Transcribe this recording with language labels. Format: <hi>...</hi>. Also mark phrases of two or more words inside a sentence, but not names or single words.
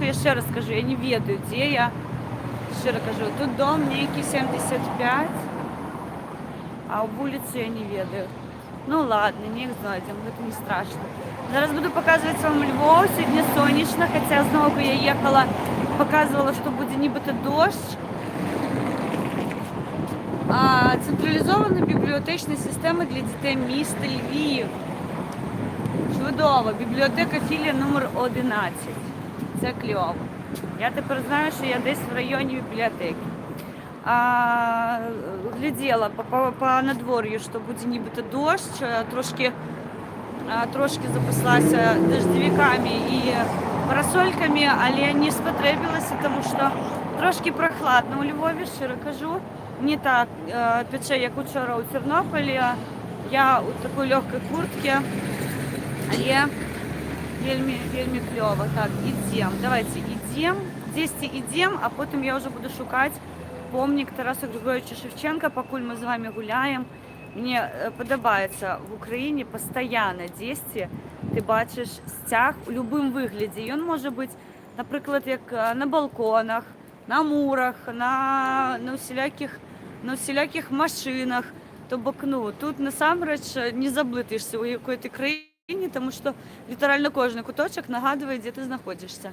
<be>Яшчэ раз кажу, я не ведаю, дзе я. Шчыра кажу, тут дом нейкі 75, а ў вуліцу я не ведаю.</be> <ru>Ну ладно,</ru> <be>неяк знойдзем, гэта не страшна. Зараз буду паказваць вам Львов. Сёння сонечна, хаця зноўку я ехала,</be> <ru>показывала, что будет нібыта дождь.</ru> <uk>Централізована бібліотечна система для дітей міста Львів. Чудово. Бібліотека філія номер 11. Це кльово. Я тепер знаю, що я десь в районі бібліотеки. Глядела по надвор'ю, що буде нібито дощ. Трошки запаслася дождевиками і парасольками, але не спотребилася, тому що трошки прохладно у Львові, щиро кажу. Не так пече, як учора у Тернополі.</uk> <ru>Я у такой легкой куртке,</ru> <uk>але вельми клево. Так, ідем. Давайте ідем. Десьте ідем, а потім я вже буду шукати помнік Тараса Григоровича Шевченка, покуль ми з вами гуляємо.</uk> <be>Мне падабаецца в Украіне пастаянна дзесьці ты бачыш сцяг у любым выглядзе. Ён можа быць, напрыклад, як на балконах, на мурах, на усялякіх машынах, То бок, ну, тут насамрэч не заблытаешся, у якой ты краіне, тому што літаральна кожны куточак нагадвае, дзе ты знаходзішся.</be>